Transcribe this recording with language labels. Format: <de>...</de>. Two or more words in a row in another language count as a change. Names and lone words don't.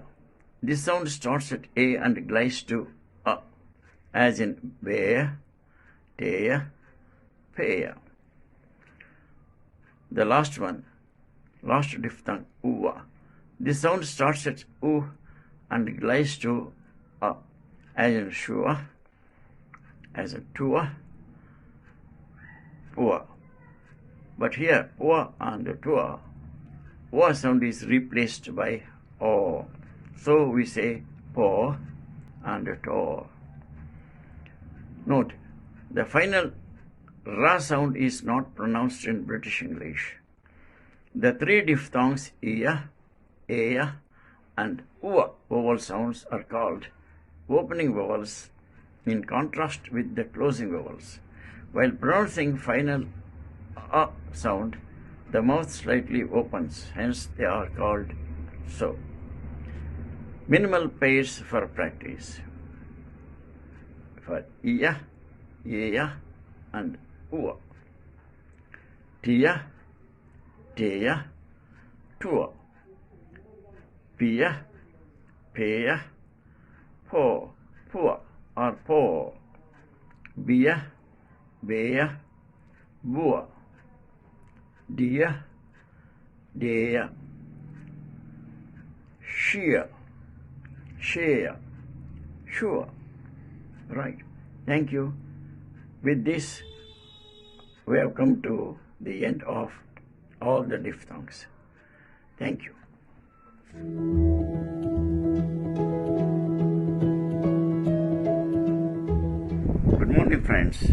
<en>This sound starts at a and glides to a, as in bea, tea, peya. The last one, last diphthong, uva. This sound starts at u and glides to a, as in shua, as in tua, ua. But here, ua and tua, ua sound is replaced by o. So we say po and to. Note, the final ra sound is not pronounced in British English. The 3 diphthongs iya, eya, and ua vowel sounds are called opening vowels in contrast with the closing vowels. While pronouncing final a sound, the mouth slightly opens, hence they are called so. Minimal pairs for practice. For iya, eya, and ua. Tia, teya, tua. Pia, peya, po, pua, or po. Bia, bea, bua. Dia, dea. Shia, share, sure. Right. Thank you. With this, we have come to the end of all the diphthongs. Thank you. Good morning, friends.</en>